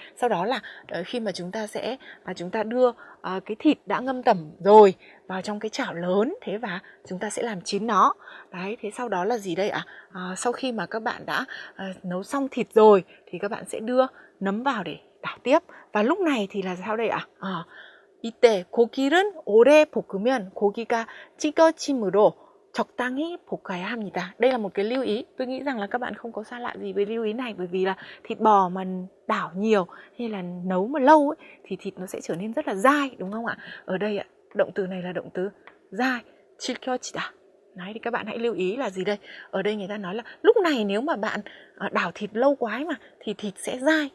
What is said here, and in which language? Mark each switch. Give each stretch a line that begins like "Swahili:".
Vietnamese: Sau đó là khi mà chúng ta đưa cái thịt đã ngâm tẩm rồi vào trong cái chảo lớn, thế và chúng ta sẽ làm chín nó. Đấy, thế sau đó là gì đây ạ? Sau khi mà các bạn đã nấu xong thịt rồi thì các bạn sẽ đưa nấm vào để đảo tiếp. Và lúc này thì là sao đây ạ?
Korean: 이때 고기를 오래 볶으면 고기가 찌꺼짐으로 적당히 볶아야 합니다.
Vietnamese: Đây là một cái lưu ý. Tôi nghĩ rằng là các bạn không có xa lạ gì với lưu ý này, bởi vì là thịt bò mà đảo nhiều hay là nấu mà lâu ấy, thì thịt nó sẽ trở nên rất là dai, đúng không ạ? Ở đây ạ, động từ này là động từ dai, 질겨지다. Đấy, thì các bạn hãy lưu ý là gì đây? Ở đây người ta nói là lúc này nếu mà bạn đảo thịt lâu quá ấy mà thì thịt sẽ dai.